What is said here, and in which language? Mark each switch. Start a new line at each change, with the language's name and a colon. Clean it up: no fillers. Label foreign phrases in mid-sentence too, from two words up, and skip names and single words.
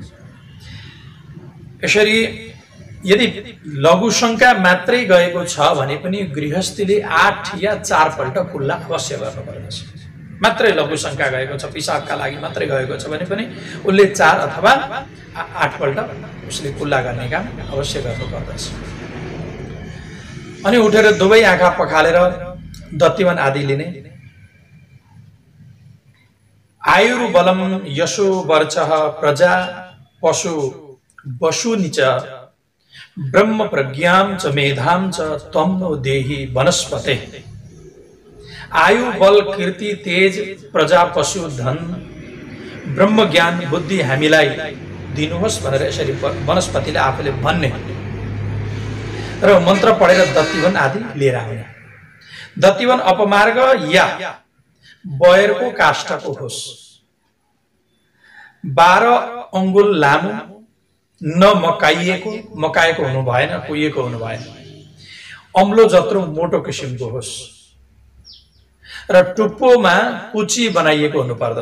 Nepali: यसरी यदि लघुशंका मात्रै गएको छ भने पनि गृहस्थीले 8 या 4 पल्ट कुल्ला अवश्य गर्नुपर्दछ। मात्रै लघुशंका गएको छ, पिसाबका लागि मात्रै गएको छ भने पनि उसले 4 अथवा 8 पल्ट उसले कुल्ला गर्ने काम अवश्य गर्नुपर्दछ। अनि उठेर दुवै आँखा पखालेर दत्तिवन आदि लिने।
Sanskrit: आयुर्बलम यशो वर्चः प्रजा पशु वसुनि च ब्रह्म प्रज्ञां च मेधां च त्वं नो देहि वनस्पते।
Nepali: आयु बल कीर्ति तेज प्रजा पशु धन ब्रह्म ज्ञान बुद्धि हामीलाई दिनुहोस् भनेर यसरी वनस्पतिले आफूले भन्ने र मन्त्र पढेर दत्तिवन आदि लिएर आउने। दत्तिवन अपमार्ग या बयरको काष्ठको होस्, 12 अंगुल लामो, न मकाएको हुनु भएन, कुहिएको हुनु भएन, अम्लो जत्रो मोटो किसिमको होस् र टुप्पोमा कुची बनाइएको हुनु पर्दछ।